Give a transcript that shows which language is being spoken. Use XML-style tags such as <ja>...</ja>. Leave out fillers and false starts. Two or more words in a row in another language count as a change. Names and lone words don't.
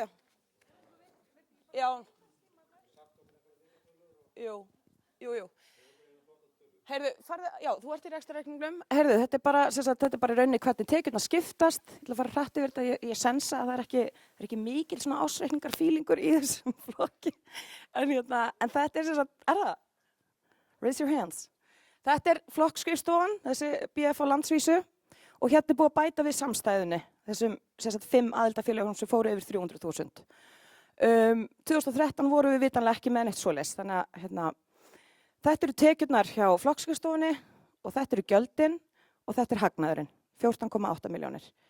<is>Já. Jú. Heyrðu, þú ert í rekstrarreikningnum. Heyrðu, þetta er bara í rauninni hvernig tekjurnar skiptast. Ég ætla að fara hratt yfir þetta. Ég sensa að það er ekki mikil svona ásreikningarfílingur í þessum flokki. En þetta er er það?</is> <en>Raise your hands.</en> <is>Þetta er flokkskrifstofan, þessi BF á landsvísu og hérna er búið að bæta við samstæðunni, þessum 5 aðildafélögum sem fóru yfir 300.000. 2013 voru við vitanlega ekki með neitt svoleiðis, þannig að þetta eru tekjurnar hjá flokkskrifstofunni og þetta eru gjöldin og þetta er hagnaðurinn, 14,8 milljónir.</is>